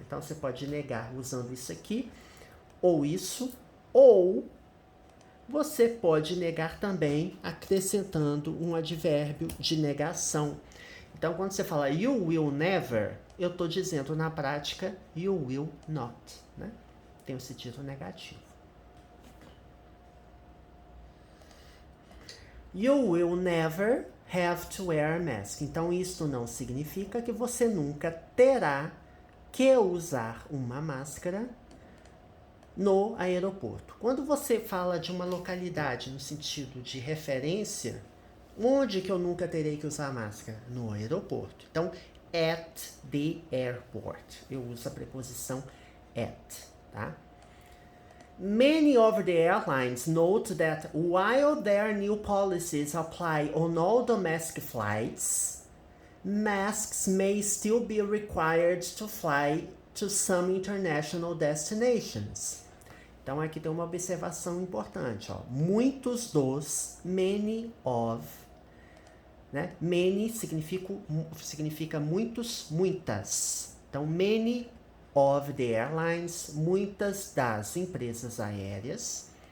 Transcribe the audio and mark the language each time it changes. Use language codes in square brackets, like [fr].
[pt] Então, você pode negar usando isso aqui, ou isso, ou você pode negar também acrescentando um advérbio de negação. Então, quando você fala [en] you will never, [pt] eu estou dizendo na prática [en] you will not, [pt] né? Tem um sentido negativo. [en] You will never have to wear a mask. [pt] Então, isso não significa que você nunca terá que usar uma máscara no aeroporto. Quando você fala de uma localidade no sentido de referência, onde que eu nunca terei que usar máscara? No aeroporto. Então, [en] at the airport. [pt] Eu uso a preposição at, tá? [en] Many of the airlines note that while their new policies apply on all domestic flights, masks may still be required to fly to some international destinations. [pt] Então aqui tem uma observação importante, ó. Muitos dos, many of, né? Many significa muitos, muitas. Então [en] many of the airlines, [pt] muitas das empresas aéreas.